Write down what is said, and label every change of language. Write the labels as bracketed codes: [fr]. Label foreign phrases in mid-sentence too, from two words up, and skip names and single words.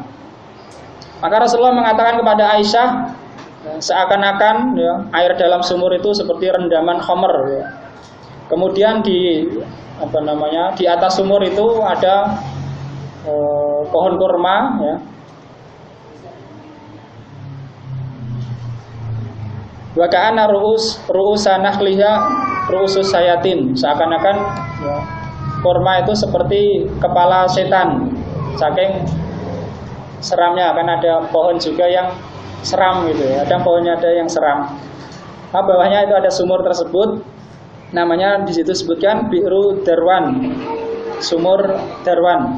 [id] Maka Rasulullah mengatakan kepada Aisyah, seakan-akan ya, air dalam sumur itu seperti rendaman khamr ya. Kemudian di atas sumur itu ada pohon kurma ya. [ar] وكأن رؤوس نخلها رؤوس الشياطين, [id] seakan-akan ya, kurma itu seperti kepala setan, saking seramnya. Kan ada pohon juga yang seram gitu ya, ada pohonnya ada yang seram. Nah, bawahnya itu ada sumur tersebut, namanya di situ sebutkan Bi'ru Darwan, sumur Darwan.